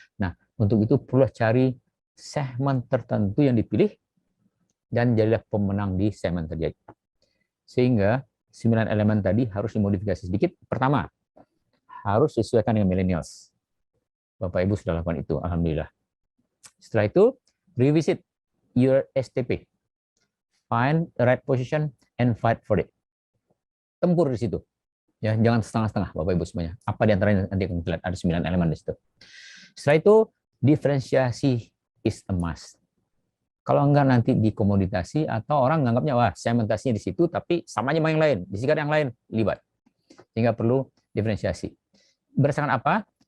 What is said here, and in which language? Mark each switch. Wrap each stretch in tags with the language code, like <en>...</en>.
<id>Nah, untuk itu perlu cari segmen tertentu yang dipilih dan jadilah pemenang di segmen terjadi. Sehingga 9 elemen tadi harus dimodifikasi sedikit. Pertama, harus sesuaikan dengan millennials. Bapak Ibu sudah lakukan itu, alhamdulillah. Setelah itu,</id> <en>revisit your STP. Find the right position and fight for it.</en> <id>Tempur di situ. Ya, jangan setengah-setengah, Bapak Ibu semuanya. Apa di antaranya nanti akan dilihat, ada 9 elemen di situ. Setelah itu, diferensiasi</id> <en>is a must.</en> <id>Kalau enggak nanti dikomoditasi atau orang nganggapnya, wah, segmentasinya di situ, tapi sama aja sama yang lain. Disikat yang lain, libat. Sehingga perlu diferensiasi. Berdasarkan apa?</id>